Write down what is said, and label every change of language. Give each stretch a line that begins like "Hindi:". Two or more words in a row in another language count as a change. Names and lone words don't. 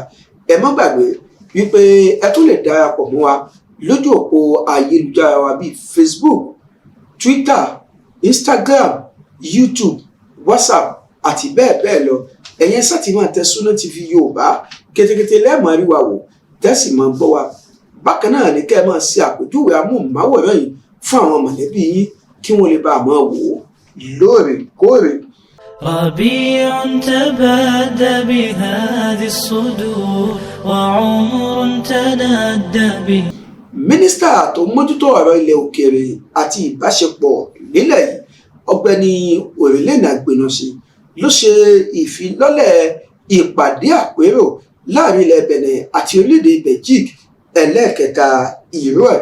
Yoruba: Ẹ má gbàgbé wípé ẹ tún lè darapọ̀ mọ́ wa lójú òpó ayélujára wa bíi Facebook, Twitter, Instagram, YouTube, WhatsApp àti bẹ́ẹ̀ bẹ́ẹ̀ lọ. Ẹ̀yin sáti máa tẹ Sunna TV Yorùbá kétékété lẹ́ẹ̀mọ́ rí wa wò tẹ́sí máa gbọ́ wa. Bákan náà ni kẹ́ ẹ máa ṣe àpèjúwe amóhùnmáwòrán yìí fún àwọn mọ̀lẹ́bí yín kí wọ́n lè bá a máa wò ó lóòrèkóòrè.
Arabic: ربيع تبادى بهذه الصدور وعمر تنادى به.
Yoruba: Mínísítà tó mójútó ọ̀rọ̀ ilẹ̀ òkèèrè àti ìbáṣepọ̀ nílẹ̀ yìí Ọ̀gbẹ́ni Òrìlẹ́nà Àgbẹ̀nọ̀sí ló ṣe ìfilọ́lẹ̀ ìpàdé àpérò láàrin ilẹ̀ Bẹ̀nẹ̀ àti orílẹ̀-èdè Belgique ẹlẹ́ẹ̀kẹta ìró ẹ̀.